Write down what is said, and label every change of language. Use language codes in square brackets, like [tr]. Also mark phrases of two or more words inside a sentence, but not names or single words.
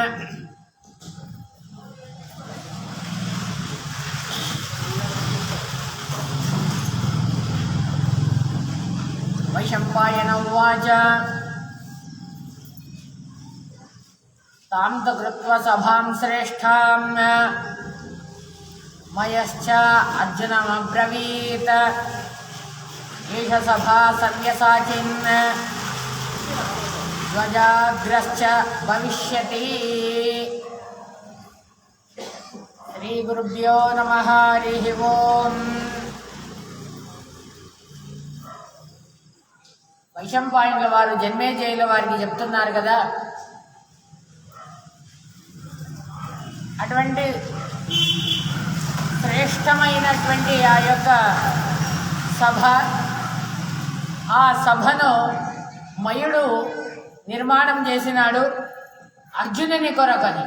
[sa] वैशम्पायन उवाच तां तु कृत्वा सभां श्रेष्ठां मयश्च अर्जुनमब्रवीत् एष सभा सव्यसाचिन् ध्वजाग्रश्च भविष्यति। श्रीगुरुभ्यो नमः। हरिः ओम्। [te] వైశంపాయనుల వారు జన్మేజయుల వారికి చెప్తున్నారు కదా, అటువంటి శ్రేష్టమైనటువంటి ఆ యొక్క సభ, ఆ సభను మయుడు నిర్మాణం చేసినాడు అర్జునుని కొరకని.